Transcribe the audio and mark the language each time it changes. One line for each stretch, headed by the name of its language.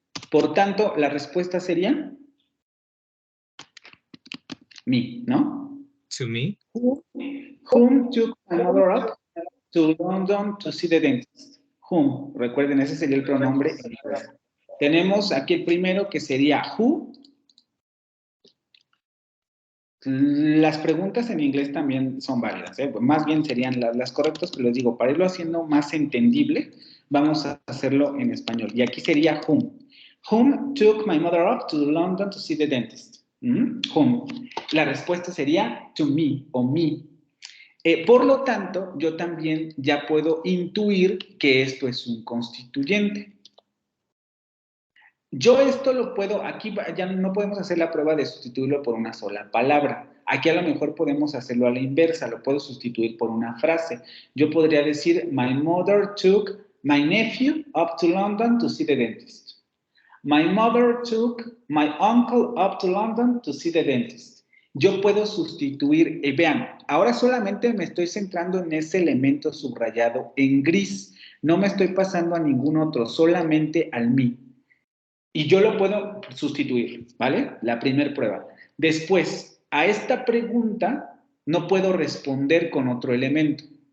Spanish: Por tanto, la respuesta sería me, ¿no?
English: To me. Whom took my mother up to London to see the dentist?
Spanish: Whom, recuerden, ese sería el pronombre en inglés. Tenemos aquí el primero que sería who. Las preguntas en inglés también son válidas, ¿eh? Más bien serían las correctas, pero les digo, para irlo haciendo más entendible, vamos a hacerlo en español. Y aquí sería whom.
English: Whom took my mother up to London to see the dentist? Whom.
Spanish: La respuesta sería
English: to me
Spanish: o me. Por lo tanto, yo también ya puedo intuir que esto es un constituyente. Yo esto lo puedo, aquí ya no podemos hacer la prueba de sustituirlo por una sola palabra. Aquí a lo mejor podemos hacerlo a la inversa, lo puedo sustituir por una frase. Yo podría decir,
English: my mother took my nephew up to London to see the dentist. My mother took my uncle up to London to see the dentist.
Spanish: Yo puedo sustituir, vean, ahora solamente me estoy centrando en ese elemento subrayado en gris. No me estoy pasando a ningún otro, solamente al me. Y yo lo puedo sustituir, ¿vale? La primera prueba. Después, a esta pregunta no puedo responder con otro elemento.